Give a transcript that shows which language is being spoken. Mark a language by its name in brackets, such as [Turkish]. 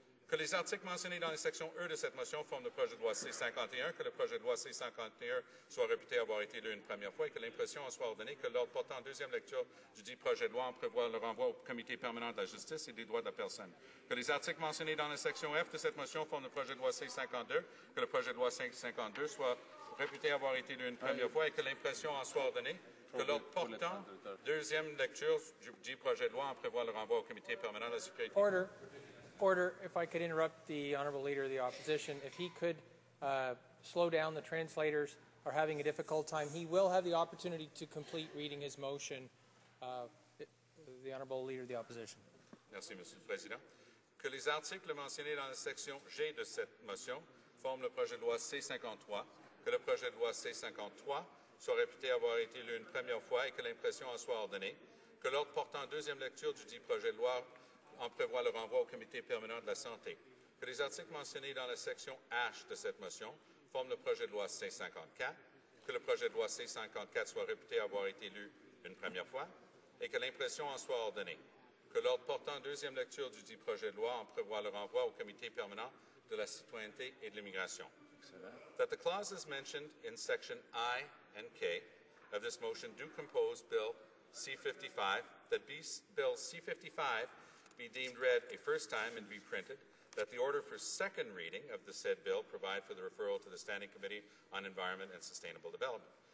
[French] Que les articles mentionnés dans la section E de cette motion forment le projet de loi C-51, que le projet de loi C-51 soit réputé avoir été lu une première fois et que l'impression en soit ordonnée, que l'ordre portant en deuxième lecture du dit projet de loi en prévoit le renvoi au Comité permanent de la justice et des droits de la personne. Que les articles mentionnés dans la section F de cette motion forment le projet de loi C-52, que le projet de loi C-52 soit réputé avoir été lu une première fois et que l'impression en soit ordonnée, que l'ordre portant deuxième lecture du dit projet de loi en prévoit le renvoi au Comité permanent de la sécurité. [English] Order, if I could interrupt the Honourable Leader of the Opposition. If he could slow down, the translators are having a difficult time. He will have the opportunity to complete reading his motion. The Honourable Leader of the Opposition. [French] Merci, Monsieur le Président. Que les articles mentionnés dans la section G de cette motion forment le projet de loi C-53, que le projet de loi C-53 soit réputé avoir été lu une première fois et que l'impression en soit ordonnée, que l'ordre portant en deuxième lecture du dit projet de loi en prévoit le renvoi au Comité permanent de la santé, que les articles mentionnés dans la section H de cette motion forment le projet de loi C-54, que le projet de loi C-54 soit réputé avoir été lu une première fois et que l'impression en soit ordonnée, que l'ordre portant en deuxième lecture du dit projet de loi en prévoit le renvoi au Comité permanent de la citoyenneté et de l'immigration. [English] That the clauses mentioned in section I and K of this motion do compose Bill C-55, that Bill C-55 be deemed read a first time and be printed, that the order for second reading of the said bill provide for the referral to the Standing Committee on Environment and Sustainable Development,